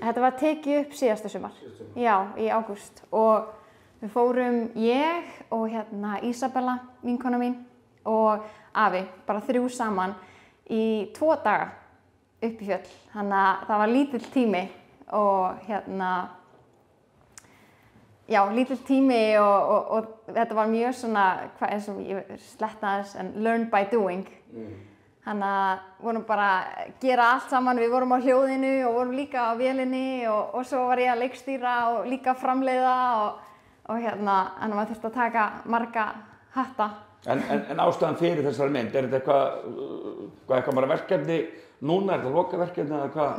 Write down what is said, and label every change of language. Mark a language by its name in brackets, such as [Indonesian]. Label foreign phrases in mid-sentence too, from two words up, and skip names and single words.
[Icelandic] Þetta var tekið upp síðasta sumar. Já, í ágúst og við fórum ég og Ísabella, vinkona mín og afi, bara 3 saman í 2 daga upp í fjöll. Þannig að það var lítill tími og lítill tími og þetta var mjög svona, eins og ég slettaði en [English] learn by doing. [Icelandic] Þannig að vorum bara að gera allt saman, við vorum á hljóðinu og vorum líka á vélinni og svo var ég að leikstýra og líka að framleiða og þannig að maður þurfti að taka marga hatta. En ástæðan fyrir þessari mynd, þetta eitthvað bara verkefni núna, þetta lokaverkefni eða hvað?